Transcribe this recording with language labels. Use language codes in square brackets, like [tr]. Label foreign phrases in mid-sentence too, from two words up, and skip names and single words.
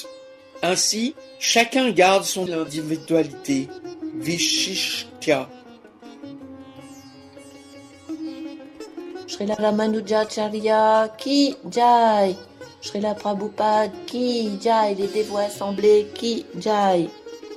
[fr] Ainsi, chacun garde son individualité, Vishishtya. [hi] श्रील रामानुजाचार्य की जय, श्रील प्रभुपाद की जय, [fr] les dévots assemblés [hi] की जय.